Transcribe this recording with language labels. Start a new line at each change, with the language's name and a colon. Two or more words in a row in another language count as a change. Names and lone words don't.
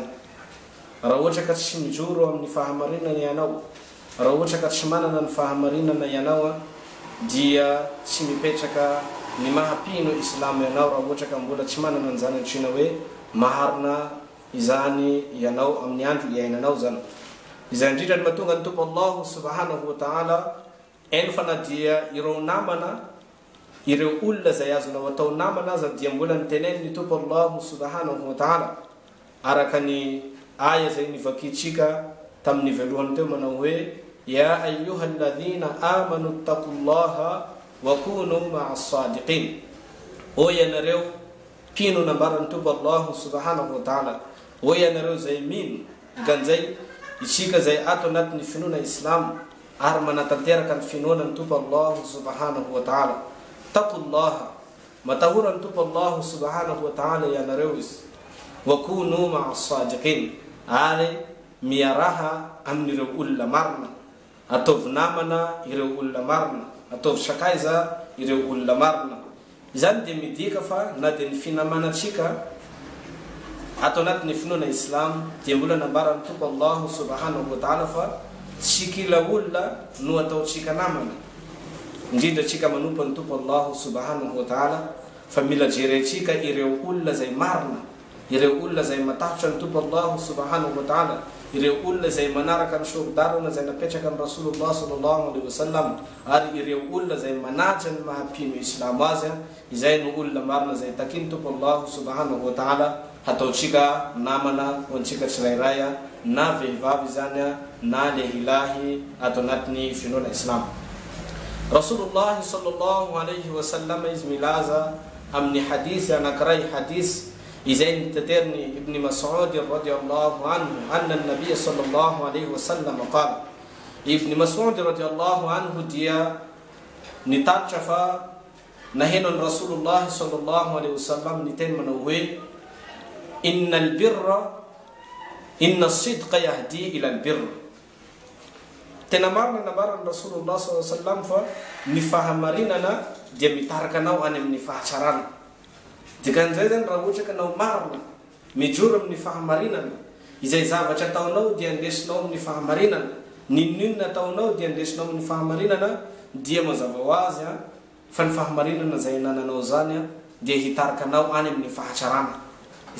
Malagasy: Raha ohatra ka tsy mijoro amin'ny fahamarinana ianao, raha ohatra ka tsy manana ny fahamarinana ianao, dia tsy mipetraka ny mahapino Islamo ianao raha ohatra ka mbola tsy manana an'izany antsoina hoe maharina izany ianao amin'ny andro iainanao zany. Izay indrindra ny mahatonga ny tompo
Arabic: الله سبحانه وتعالى
Malagasy: eno fa na dia ireo namana, ireo olona zay azonao atao namana aza dia mbola niteneny ny tompo
Arabic: الله سبحانه وتعالى
Malagasy: araka ny aya zay nivakitsika tamin'ny voalohany teo manao hoe:
Arabic: يا أيها الذين آمنوا اتقوا الله وكونوا مع الصادقين.
Malagasy: O ianareo mpino nambaran'ny tompo
Arabic: الله سبحانه وتعالى,
Malagasy: o ianareo zay mino, dikan'izay isika zay ato anatin'ny finoana Islam ary manatanteraka ny finoana ny tompo
Arabic: الله سبحانه وتعالى. Taqullaha,
Malagasy: matahora ny tompo
Arabic: الله سبحانه وتعالى
Malagasy: ianareo izy.
Arabic: وكونوا مع الصادقين,
Malagasy: ary miaraha amin'ireo olona marina, ataovy namana ireo olona marina, ataovy sakaiza ireo olona marina. Izany dia midika fa na dia ny finamanatsika ato anatin'ny finoana Islam dia mbola nambaran'ny tompo
Arabic: الله سبحانه وتعالى
Malagasy: fa tsy kila olona no ataotsika namana. Indrindra tsika manompo ny tompo
Arabic: الله سبحانه وتعالى
Malagasy: fa mila jerentsika ireo olona zay marina, ireo olona zay matahotra ny tompo
Arabic: الله سبحانه وتعالى,
Malagasy: ireo olona zay manaraka ny sordarana zay napetraka amin'ny
Arabic: رسول الله صلى الله عليه وسلم,
Malagasy: ary ireo olona zay manaja ny mahapino Islamo azy. Izay no olona marina zay takiny tompo
Arabic: الله سبحانه وتعالى
Malagasy: hataotsika namana ho antsika tsirairay, na vehivavy zany na lehilahy ato anatin'ny finoana Islam.
Arabic: رسول الله صلى الله عليه وسلم
Malagasy: izy milaza amin'ny hadith anankiray, hadith izay nitateriny Ibn Mas'ud
Arabic: رضي الله عنه أن النبي صلى الله عليه وسلم قال.
Malagasy: Ibn Mas'ud
Arabic: رضي الله عنه
Malagasy: dia nitatitra fa nahenon
Arabic: رسول الله صلى الله عليه وسلم
Malagasy: niteny manao hoe:
Arabic: إن البر إن الصدق يهدي إلى البر.
Malagasy: Tena marina nambaran'ny
Arabic: رسول الله صلى الله عليه وسلم
Malagasy: fa ny fahamarinana dia mitarika anao any amin'ny fahatsarana. Dikan'izay zany raha ohatra ka anao marina mijoro amin'ny fahamarinana, izay zavatra ataonao dia andesinao amin'ny fahamarinana, ninninona ataonao dia andesinao amin'ny fahamarinana, dia mazava ho azy fa ny fahamarinana zay nananao zany dia hitarika anao any amin'ny fahatsarana.